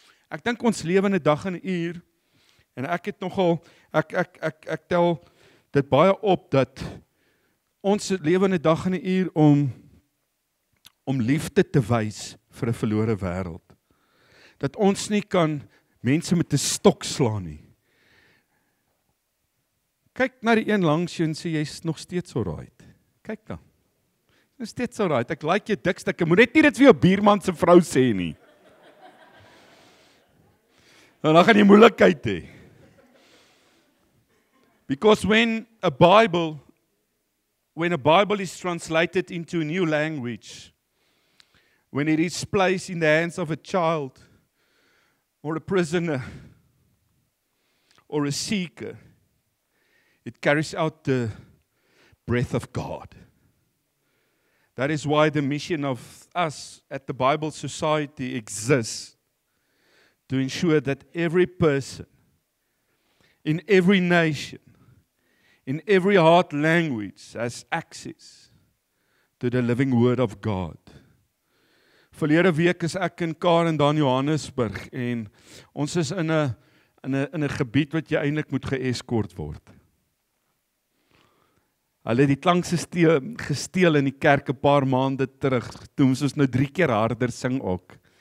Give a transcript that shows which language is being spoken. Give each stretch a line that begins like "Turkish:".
Afrikaans: Ek dink ons lewe in 'n dag en 'n uur, en ek het nogal, ek tel dit baie op, dat ons lewe in 'n dag en 'n uur om liefde te wys vir 'n verlore wêreld. Dat ons nie kan mense met 'n stok slaan nie. Kyk na die een langs jou en sê, jy's nog steeds alright. Kyk dan. Nog steeds alright. Ek like jou dik stuk. Ek moet net nie dit vir jou buurman se vrou sê nie. En dan gaan jy moeilikheid hê.
English: Because when a Bible when a Bible is translated into a new language, when it is placed in the hands of a child or a prisoner or a seeker, it carries out the breath of God. That is why the mission of us at the Bible Society exists, to ensure that every person, in every nation, in every heart language, has access to the living word of God.
Afrikaans: Verlede week is ek in Karen daar in Johannesburg en ons is in 'n gebied wat jy eintlik moet geeskort word. Hulle het die klankstelsel gesteel in die kerk 'n paar maande terug, toe ons nou 3 keer harder sing ook.